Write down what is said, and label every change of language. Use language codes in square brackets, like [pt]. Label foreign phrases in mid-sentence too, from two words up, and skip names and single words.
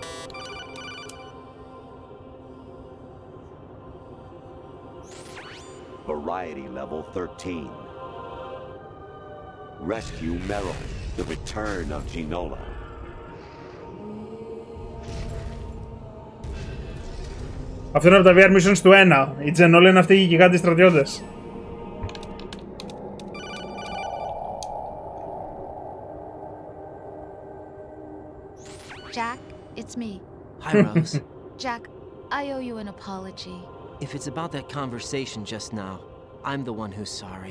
[en] Variety level 13. Rescue Merrill, the return of Ginola. [el] Αυτό είναι από τα [en] VR missions [el] του 1. Η Τζενόλα είναι αυτοί οι γιγάντιοι στρατιώτες. [en] Jack, it's me. Hi, Rose. Jack, I owe you an apology. If it's about that conversation just now, I'm the one who's sorry.